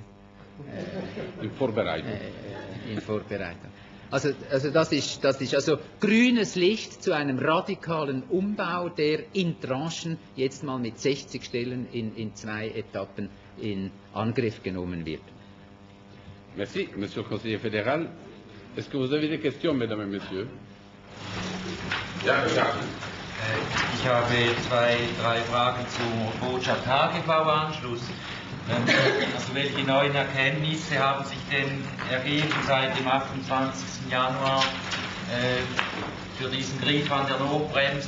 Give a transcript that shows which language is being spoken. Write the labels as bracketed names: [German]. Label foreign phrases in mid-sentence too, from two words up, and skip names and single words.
[German] in Vorbereitung. In Vorbereitung. Also das ist also grünes Licht zu einem radikalen Umbau, der in Tranchen jetzt mal mit 60 Stellen in 2 Etappen in Angriff genommen wird. [French] Merci, Monsieur le Conseiller fédéral. Est-ce que vous avez des questions, Mesdames et Messieurs? [German] Ja, ja. Ich habe 2, 3 Fragen zum Botschaft-Tagebau-Anschluss. Also welche neuen Erkenntnisse haben sich denn ergeben seit dem 28. Januar für diesen Griff an der Notbremse?